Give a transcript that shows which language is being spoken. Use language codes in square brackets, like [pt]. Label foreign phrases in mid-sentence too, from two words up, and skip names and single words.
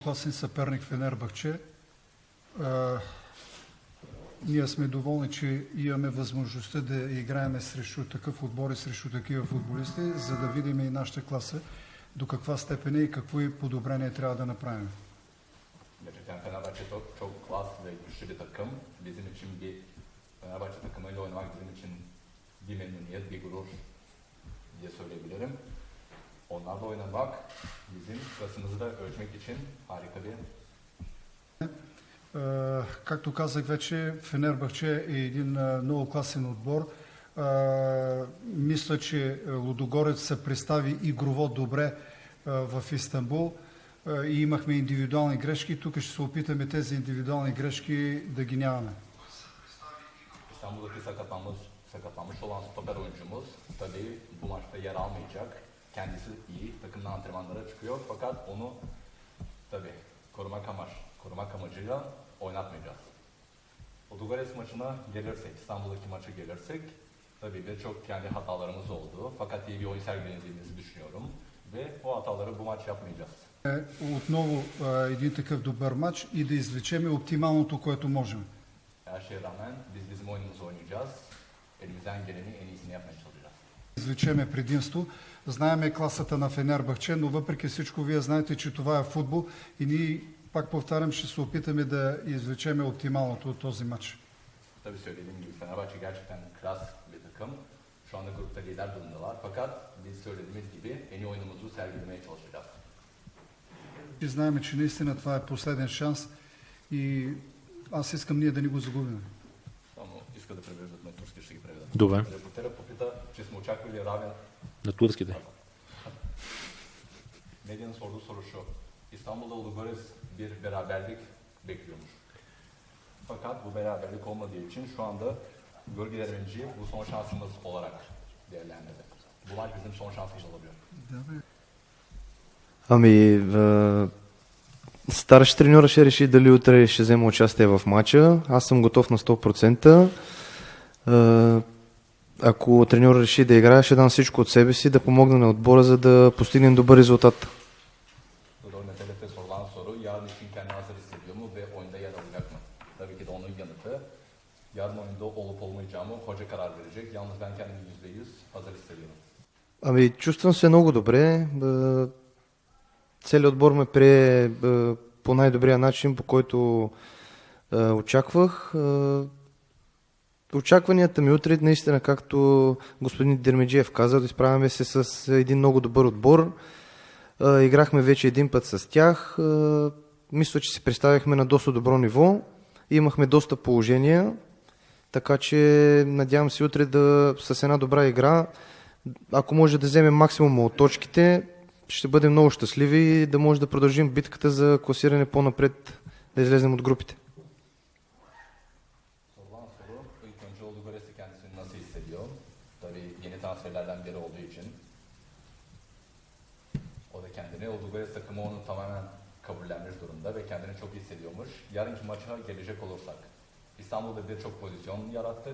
[bg] Класен съперник Фенербахче. Ние сме доволни, че имаме възможността да играем срещу такъв отбор и срещу такива футболисти, за да видим и нашата класа до каква степен и какви подобрения трябва да направим. [tr] Gerçekten Fenerbahçe çok klas ve güçlü bir takım. Bizim için bir Fenerbahçe takımıyla oynamak bizim için bir memnuniyet, bir gurur diye söyleyebilirim. Onlarla oynamak bizim klasımızı da ölçmek için harika bir. [bg] Както казах вече, Фенербахче е един много класен отбор. Мисля, че Лудогорец се представи игрово добре в Истанбул и имахме индивидуални грешки. Тук ще се опитаме тези индивидуални грешки да ги нямаме. [tr] İstanbul'daki sakatlanmış olan stoper oyuncumuz tabii bu maçta yer almayacak. Kendisi iyi, takımda antrenmanlara çıkıyor fakat onu tabii korumak amacıyla oynatmayacağız. Ludogorets maçına gelirsek, İstanbul'daki maça gelirsek tabii birçok kendi hatalarımız oldu fakat iyi bir oyun sergilediğimizi düşünüyorum ve o hataları bu maç yapmayacağız. [bg] Отново един такъв добър матч и да извлечеме оптималното, което можем. [tr] Her şeye rağmen biz bizim oyunumuzu oynayacağız. Elimizden geleni en iyisini yapmaya çalışacağız. [bg] Извлечеме предимство. Знаеме класата на Фенербахче, но въпреки всичко вие знаете, че това е футбол и ние, пак повтарям, ще се опитаме да извлечеме оптималното от този матч. [tr] Tabii söylediğim gibi Fenerbahçe gerçekten klas bir takım. Şu anda grupta lider durumdalar fakat biz söylediğimiz gibi en iyi oyunumuzu sergilemeye çalışacağız. [bg] И знаеме, че наистина това е последен шанс и аз искам ние да ни го загубим. Само иска да превеждат на турски, ще ги преведа. Добре. Репортера попита, че сме очаквали равен. На турски да. [tr] Medyanın sorduğu soru şu. İstanbul'da Ludogorets bir beraberlik bekliyormuş. Fakat bu beraberlik olmadığı için şu anda bölgeler önce bu son şansımız olarak değerlendirdi. Bu maç bizim son şansımız olabilir. [bg] Старши треньор ще реши дали утре ще взема участие в матча. Аз съм готов на 100%. Ако треньор реши да играе, ще дам всичко от себе си, да помогна на отбора, за да постигнем добър резултат. [tr] Metelete sorulan soru, yarın için kendini hazır hissediyor mu ve oyunda yer alacak mı? Tabii ki de onun yanıtı, yarın oyunda olup olmayacağımı hoca karar verecek. Yalnız ben kendimi %100 hazır hissediyorum. [bg] Чувствам се много добре. Целият отбор ме прие по най-добрия начин, по който очаквах. Очакванията ми утре, наистина, както господин Дермеджиев каза, изправяме се с един много добър отбор. Играхме вече един път с тях. Мисля, че се представихме на доста добро ниво. Имахме доста положения, така че надявам се утре с една добра игра, ако може да вземем максимум от точките, ще бъдем много щастливи и да може да продължим битката за класиране по-напред, да излезем от групите. [tr] Sorulan soru, ilk önce Ludogorets'i kendisini nasıl hissediyor? Tabii yeni transferlerden biri olduğu için. O da kendini, Ludogorets takımı onu tamamen kabullenmiş durumda ve kendini çok iyi hissediyormuş. Yarınki maça gelecek olursak, İstanbul'da birçok pozisyon yarattık.